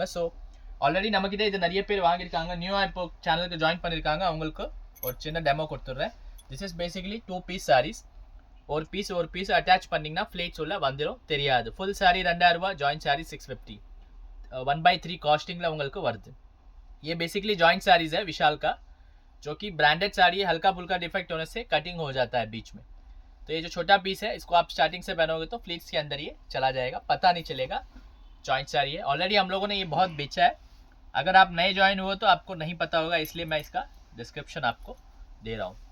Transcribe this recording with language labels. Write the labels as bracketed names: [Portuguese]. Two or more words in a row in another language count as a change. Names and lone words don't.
[English] so already [Tamil] நம்மக்கிட்ட இது நிறைய பேர் வாங்கியிருக்காங்க. நியூவாக இப்போ சேனலுக்கு ஜாயின் பண்ணியிருக்காங்க. அவங்களுக்கு ஒரு சின்ன டெமோ கொடுத்துட்றேன். [English] this is basically 2 piece sarees. [Tamil] ஒரு பீஸ் அட்டாச் பண்ணிங்கன்னா ஃப்ளேட்ஸ் உள்ள வந்துடும், தெரியாது. [English] full saree [Tamil] 2000 ரூபா, [English] joint saree [Tamil] 650. 1/3 कॉस्टिंग உங்களுக்கு வருது. [Hindi] ये [English] basically joint [Hindi] साड़ीज है विशाल का, जो कि ब्रांडेड साड़ी है. हल्का फुल्का डिफेक्ट होने से कटिंग हो जाता है बीच में. तो ये जो छोटा पीस है, इसको आप स्टार्टिंग से पहनोगे तो फ्लीट्स के अंदर ये चला जाएगा, पता नहीं चलेगा. जॉइंट साड़ी है. ऑलरेडी हम लोगों ने ये बहुत बेचा है. अगर आप नए ज्वाइन हुए तो आपको नहीं पता होगा, इसलिए मैं इसका डिस्क्रिप्शन आपको दे रहा हूँ.